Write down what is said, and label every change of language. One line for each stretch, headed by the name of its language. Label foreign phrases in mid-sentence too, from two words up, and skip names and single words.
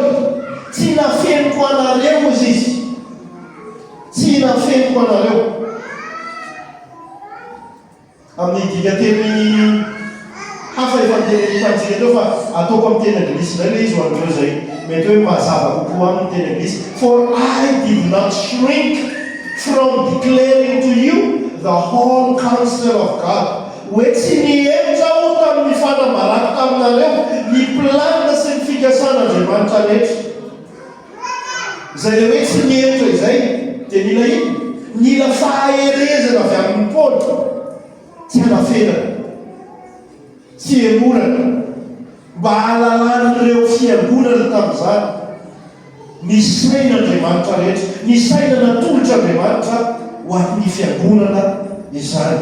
Malagasy: Tsy nafeniko anareo ozy izy, tsy nafeniko anareo. Amin'ny dikateny hafa efa miteny fanjika teo fa ataoko amin'ny teny anglisy indray le izy ho an'ireo izay mety hoe mazava kokoa amin'ny teny anglisy.
English: For I did not shrink from declaring to you the whole counsel of God.
Malagasy: Hoe tsy nihetra aho tamin'ny fanambarako taminareo ny planina sy ny fikasan'Andriamanitra rehetra. Izay le hoe tsy nihetra izay dia nila ino? Nila fahaherezana avy amin'ny Paoly, tsy hanafenana, tsy emorana, mba halalan'ireo fiangonana tamin'izany ny sain'Andriamanitra rehetra, ny saina natolotra Andriamanitra ho amin'ny fiangonana izany.